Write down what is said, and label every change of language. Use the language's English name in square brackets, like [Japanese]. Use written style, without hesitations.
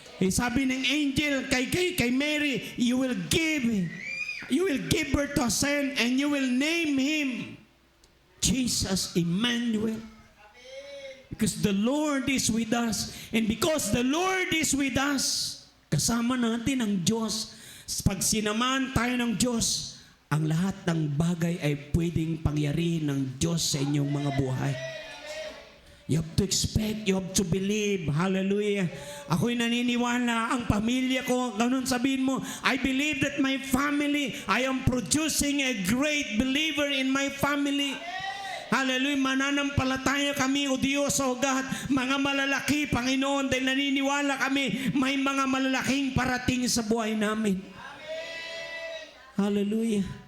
[Filipino] Sabi ng angel kay Mary, [English] you will give birth to a son and you will name him Jesus Emmanuel. Because the Lord is with us. And because the Lord is with us, [Filipino] kasama natin ang Diyos. Pag sinamahan tayo ng Diyos, ang lahat ng bagay ay pwedeng pangyarihin ng Diyos sa inyong mga buhay. [English] You have to expect, you have to believe. Hallelujah. [Filipino] Ako'y naniniwala, ang pamilya ko, ganun sabihin mo, [English] I believe that my family, I am producing a great believer in my family. [Filipino] Hallelujah. Mananampalataya kami, O Diyos, O God, mga malalaki, Panginoon, dahil naniniwala kami, may mga malalaking parating sa buhay namin. Hallelujah.